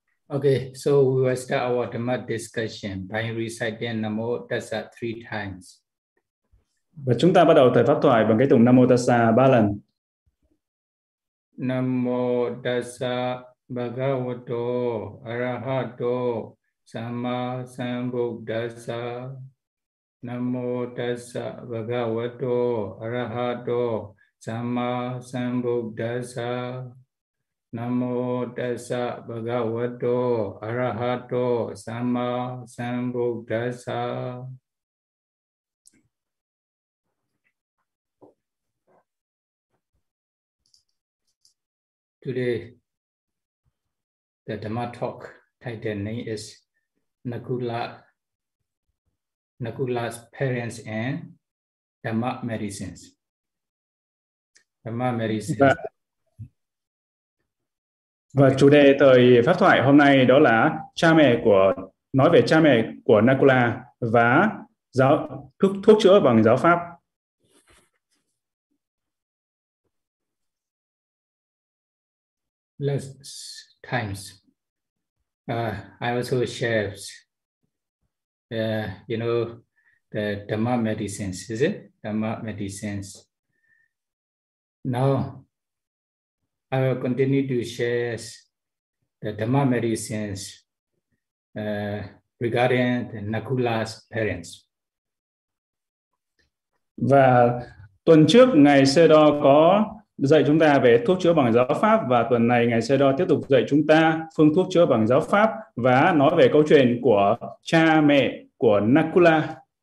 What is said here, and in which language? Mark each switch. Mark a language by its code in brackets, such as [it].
[en] Okay, so we will start our Dhamma discussion by reciting Namo Tassa three times. [vi] Và chúng ta bắt đầu thời pháp thoại bằng cái tụng Namo Tassa ba lần. [pi] Namo Tassa Bhagavato Arahato Sammasambuddhassa. Namo Tassa Bhagavato Arahato Sammasambuddhassa. Namo Tassa Bhagavato Arahato Sammasambuddhassa. [en] Today, the Dhamma talk title name is Nakula's parents and Dhamma medicines. Dhamma medicines. [vi] Và chủ đề thời pháp thoại hôm nay đó là cha mẹ của nói về cha mẹ của Nakula và giáo thuốc chữa bằng giáo pháp. [en] Last times, I also share, you know, the Dhamma medicines, is it? Dhamma medicines. Now, I will continue to share the Dhamma medicines regarding the Nakula's parents. [vi] Và tuần trước, Ngài Sê Đo có dạy chúng ta về thuốc chữa bằng giáo pháp và tuần này Ngài Sê Đo tiếp tục dạy chúng ta phương thuốc chữa bằng giáo pháp và nói về câu chuyện của cha mẹ của Nakula.